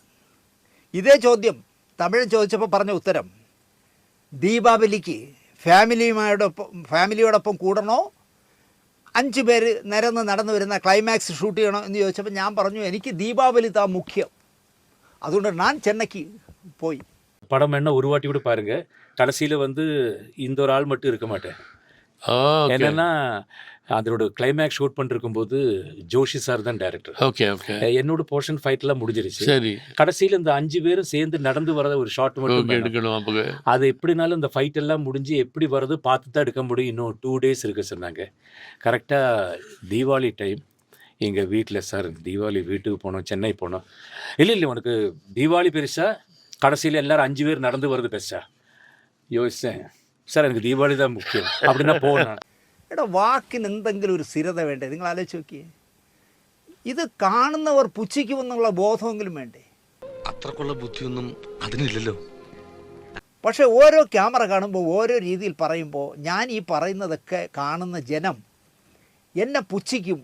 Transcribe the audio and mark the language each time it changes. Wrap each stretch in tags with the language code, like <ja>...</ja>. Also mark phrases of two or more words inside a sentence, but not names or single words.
<ml>ഇതേ ചോദ്യം തമിഴൻ ചോദിച്ചപ്പോൾ പറഞ്ഞ ഉത്തരം, ദീപാവലിക്ക് ഫാമിലിയോടൊപ്പം കൂടണോ 5 പേര് നിരന്ന് നടന്നു വരുന്ന</ml> <en>climax shoot</en> <ml>ചെയ്യണോ എന്ന് ചോദിച്ചപ്പോൾ ഞാൻ പറഞ്ഞു എനിക്ക് ദീപാവലി താ മുഖ്യം, അതുകൊണ്ട് ഞാൻ ചെന്നൈക്ക് போய்</ml> <ta>படம் என்ன ஒரு வாட்டி கூட பாருங்க, கடைசியில் வந்து இந்த ஒரு ஆள் மட்டும் இருக்க மாட்டேன். என்னன்னா அதோட</ta> <en>climax shoot</en> <ta>பண்ணிருக்கும் போது ஜோஷி சார் தான் டைரக்டர். என்னோட போர்ஷன் ஃபைட்லாம் முடிஞ்சிருச்சு. கடைசியில் இந்த 5 பேரும் சேர்ந்து நடந்து வரத ஒரு ஷாட் மட்டும் எடுக்கணும். அது எப்படினாலும் இந்த ஃபைட் எல்லாம் முடிஞ்சு எப்படி வருது பார்த்து தான் எடுக்க முடியும். இன்னும் 2 days இருக்கு சொன்னாங்க. கரெக்டாக தீபாவளி டைம் எங்கள் வீட்டில் சார் தீபாவளி வீட்டுக்கு போனோம், சென்னை போனோம். இல்லை உனக்கு தீபாவளி பெருசா கடைசியில் எல்லாரும் 5 பேர் நடந்து வருது பெருசா?</ta> <ml>யோசிச்சேன் സാർ എനിക്ക് ദീപാവലി താ മുഖ്യം அப்படின்னா പോകണം. എടാ വാക്കിന് എന്തെങ്കിലും ഒരു സ്ഥിരത വേണ്ടേ? നിങ്ങൾ ആലോചിച്ച് നോക്കിയേ, ഇത് കാണുന്നവർ പുച്ഛിക്കുമെന്നുള്ള ബോധമെങ്കിലും വേണ്ടേ? അത്രക്കുള്ള ബുദ്ധിയൊന്നും അതിനില്ലല്ലോ. പക്ഷേ ഓരോ ക്യാമറ കാണുമ്പോൾ ഓരോ രീതിയിൽ പറയുമ്പോൾ ഞാൻ ഈ പറയുന്നതൊക്കെ കാണുന്ന ജനം എന്നെ പുച്ഛിക്കും.</ml>